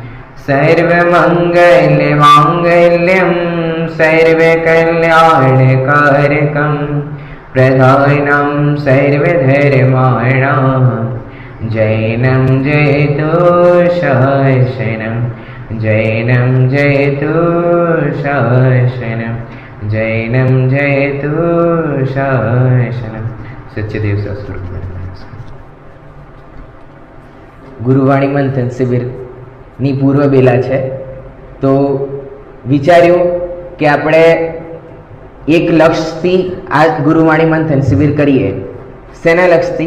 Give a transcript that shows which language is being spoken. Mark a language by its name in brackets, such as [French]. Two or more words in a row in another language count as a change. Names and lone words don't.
[Sanskrit] सर्वमङ्गलमाङ्गल्यं सर्वकल्याणकारकं प्रधानं सर्वधर्माणां जैनं जयतु शासनं जैनं जयतु शासनं जैनं जयतु शासनं। [Gujarati] सत्यदेव शास्त्र ગુરુવાણી મંથન શિબિરની પૂર્વ બેલા છે, તો વિચાર્યું કે આપણે એક લક્ષથી આ ગુરુવાણી મંથન શિબિર કરીએ. શેના લક્ષથી?